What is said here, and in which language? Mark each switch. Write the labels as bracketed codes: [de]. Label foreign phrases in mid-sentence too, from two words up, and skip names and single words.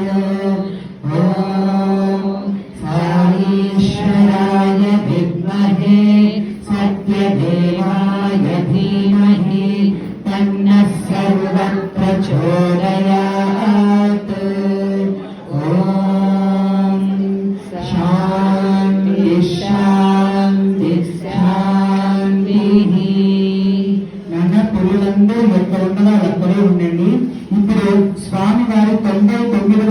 [sa] ॐ साईश्वराय विद्महे सत्यदेवाय धीमहि तन्नः सर्वः प्रचोदयात्। ॐ शान्ति शान्ति शान्तिः। [te] నాన్న పిల్లలందరూ ఎక్కడ ఉన్నారో అక్కడే ఉండండి. ఇప్పుడు స్వామి వారి 99